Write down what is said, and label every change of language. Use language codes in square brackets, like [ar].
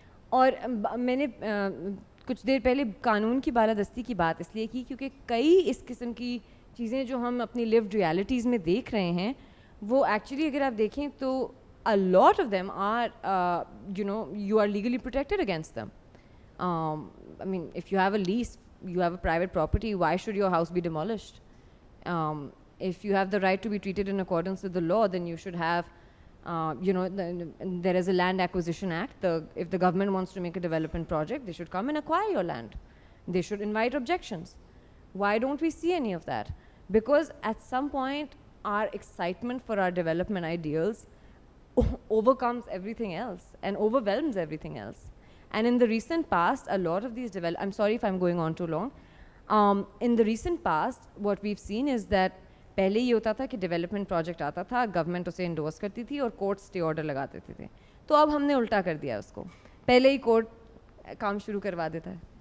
[ur] اور میں نے کچھ دیر پہلے قانون کی بالادستی کی بات اس لیے کی کیونکہ کئی اس قسم کی چیزیں جو ہم اپنی لیوڈ ریالٹیز میں دیکھ رہے ہیں وہ ایکچولی اگر آپ دیکھیں تو [en] a lot of them are you are legally protected against them. I mean, if you have a lease, you have a private property, why should your house be demolished? If you have the right to be treated in accordance with the law, then you should have there is a land acquisition act. If the government wants to make a development project, they should come and acquire your land. They should invite objections. Why don't we see any of that? Because at some point our excitement for our development ideals overcomes everything else and overwhelms everything else. And in the recent past, a lot of these I'm sorry if I'm going on too long. In the recent past, what we've seen is that [ur] پہلے یہ ہوتا تھا کہ development project آتا تھا, government اسے indoors کرتی تھی اور کورٹ اسٹے آرڈر لگا دیتے تھے. تو اب ہم نے الٹا کر دیا اس کو, پہلے ہی کورٹ کام شروع کروا دیتا ہے.